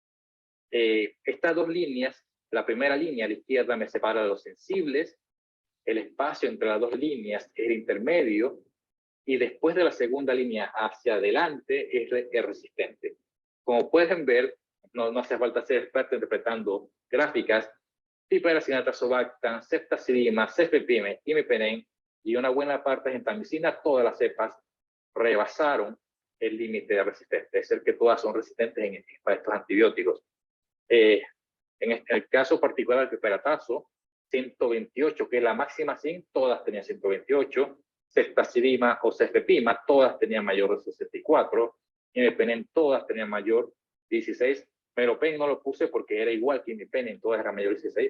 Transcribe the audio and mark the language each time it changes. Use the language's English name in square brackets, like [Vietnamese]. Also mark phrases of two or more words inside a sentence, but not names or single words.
[Spanish] Estas 2 líneas, la primera línea a la izquierda me separa de los sensibles, el espacio entre las 2 líneas es el intermedio, y después de la segunda línea hacia adelante es el resistente. Como pueden ver, no hace falta ser experto interpretando gráficas, piperacinatrazobactam, ceftazidima, cefepime, imipenem y una buena parte de gentamicina, todas las cepas rebasaron el límite de resistencia, es decir, que todas son resistentes para estos antibióticos. En el caso particular del piperatazo, 128, que es la máxima zinc, todas tenían 128, ceftazidima o cefepima, todas tenían mayor de 64, imipenem, todas tenían mayor 16, meropen no lo puse porque era igual que imipenem, todas eran mayor de 16.